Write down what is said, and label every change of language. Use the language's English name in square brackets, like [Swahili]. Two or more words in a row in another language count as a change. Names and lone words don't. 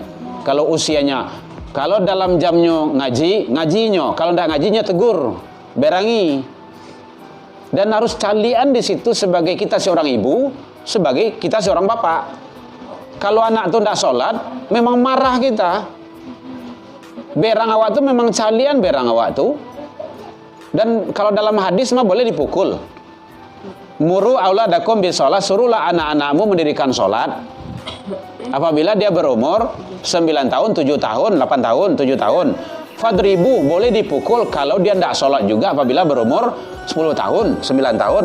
[Indonesian] Kalau usianya, kalau dalam jamnya ngajinya. Kalau tidak ngajinya tegur, berangi. Dan harus calian di situ sebagai kita seorang ibu, sebagai kita seorang bapak. Kalau anak itu tidak sholat, memang marah kita. [Minangkabau] Berang awak tu memang calian berang awak tu. [Indonesian] Dan kalau dalam hadis mah boleh dipukul. [Arabic] مروا أولادكم بالصلاة, [Indonesian] suruhlah anak-anakmu mendirikan solat. Apabila dia berumur 9 tahun, 7 tahun, 8 tahun, 7 tahun. Fadribu, boleh dipukul kalau dia tidak solat juga apabila berumur 10 tahun, 9 tahun.